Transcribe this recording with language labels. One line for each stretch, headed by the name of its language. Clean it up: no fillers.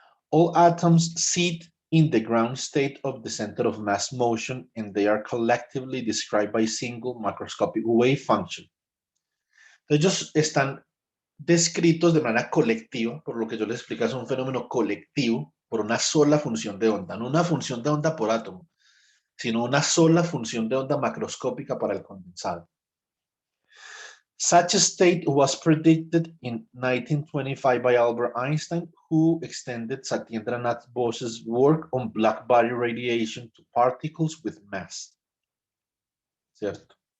English: All atoms sit in the ground state of the center of mass motion, and they are collectively described by single macroscopic wave function.
Spanish: Ellos están descritos de manera colectiva, por lo que yo les explico, es un fenómeno colectivo por una sola función de onda, no una función de onda por átomo, sino una sola función de onda macroscópica para el condensado.
English: Such a state was predicted in 1925 by Albert Einstein, who extended Satyendranath Bose's work on black body radiation to particles with mass.
Spanish: ¿Cierto?